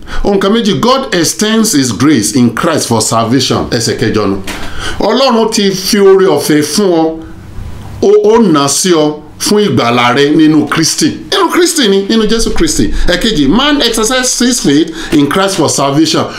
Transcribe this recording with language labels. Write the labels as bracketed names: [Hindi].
[Yoruba] nǹkan méjì, [English] God extends his grace in Christ for salvation. [Yoruba] Ẹsẹ̀ kẹjọ nu. Ọlọ́run ti fi oore ọ̀fẹ́ fún ọ, ó nà sí ọ fún ìgbàlà rẹ nínú Kristi. Nínú Kristi ni, nínú Jésù Kristi. Ẹ̀kejì, [English] man exercises his faith in Christ for salvation.